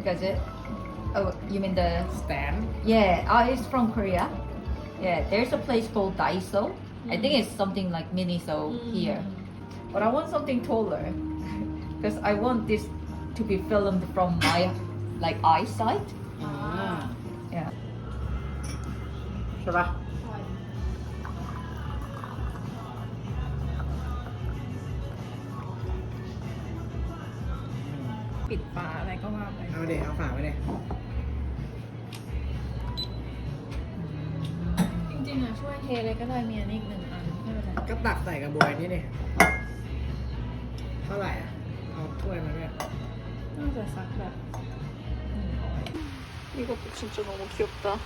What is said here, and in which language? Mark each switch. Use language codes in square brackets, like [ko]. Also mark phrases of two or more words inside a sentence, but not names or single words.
[en] Gadget? Oh, you mean the สแตน Yeah, it's from Korea. Yeah, there's a place called Daiso. I think it's something like Miniso here. But I want something taller. Because I want this to be filmed from my like eyesight. อ่า Yeah. [th] ใช่ปะ ปิดฝาอะไรก็ว่าไป เอาเดี๋ยวเอาฝาไว้เลย จริงๆอ่ะช่วยเทเลยก็ได้มีอันนี้อีก1 อันไม่เป็นไร ก็ตักใส่กระบวยนี่นี่เท่าไหร่อ่ะเอาถ้วยมาด้วย น่าจะสักแบบ [ko] 이것도 진짜 너무 귀엽다.